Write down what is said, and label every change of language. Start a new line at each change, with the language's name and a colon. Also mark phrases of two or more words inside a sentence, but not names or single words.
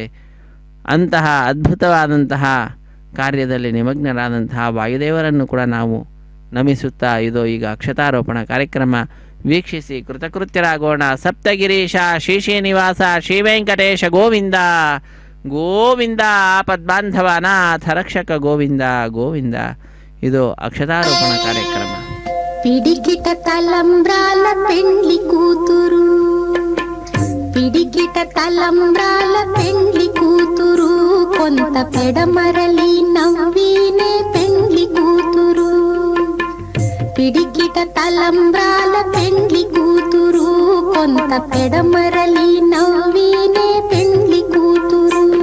Kannada: ಅಂತಹ ಅದ್ಭುತವಾದಂತಹ ಕಾರ್ಯದಲ್ಲಿ ನಿಮಗ್ನರಾದಂತಹ ವಾಯುದೇವರನ್ನು ಕೂಡ ನಾವು ನಮಿಸುತ್ತಾ ಇದೋ ಈಗ ಅಕ್ಷತಾರೋಪಣ ಕಾರ್ಯಕ್ರಮ ವೀಕ್ಷಿಸಿ ಕೃತಕೃತ್ಯರಾಗೋಣ. ಸಪ್ತಗಿರೀಶ ಶ್ರೀಶ್ರೀನಿವಾಸ ಶ್ರೀವೆಂಕಟೇಶ ಗೋವಿಂದ ಗೋವಿಂದ ಆಪದ್ಬಾಂಧವ ಅನಾಥ ರಕ್ಷಕ ಗೋವಿಂದ ಗೋವಿಂದ. ಇದು ಅಕ್ಷತಾರೋಪಣ ಕಾರ್ಯಕ್ರಮ.
Telugu: పిడికిట తలంబ్రాల పెండ్లి కూతురు, పిడికిట తలంబ్రాల పెండ్లి కూతురు, కొంత పెడమరలి నవ్వినే పెండ్లి కూతురు. పిడికిట తలంబ్రాల పెండ్లి కూతురు, కొంత పెడమరలి నవ్వినే పెండ్లి కూతురు.